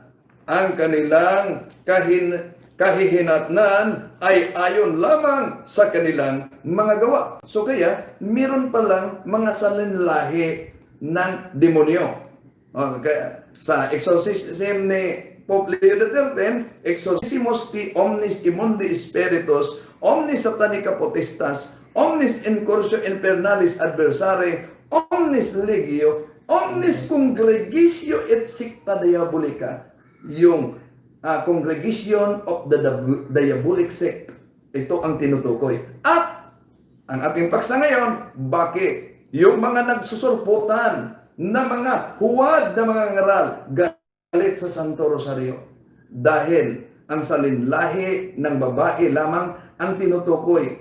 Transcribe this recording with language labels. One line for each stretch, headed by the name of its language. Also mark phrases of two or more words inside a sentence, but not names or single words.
Filipino: Ang kanilang kahihinatnan ay ayon lamang sa kanilang mga gawa. So kaya, meron palang mga salinlahi ng demonyo. Kaya, sa exorcism ni Pope Leo XIII,
Latin: exorcismus ti omnis immundi spiritus, omnis satanica potestas, omnis incursio infernalis adversare, omnis legio, omnis congregatio et secta diabolica.
Filipino: Yung
English: congregation of the diabolic sect.
Filipino: Ito ang tinutukoy. At ang ating paksa ngayon, bakit? Yung mga nagsusurputan na mga huwad na mga ngaral galit sa Santo Rosario. Dahil ang salinlahi ng babae lamang ang tinutukoy.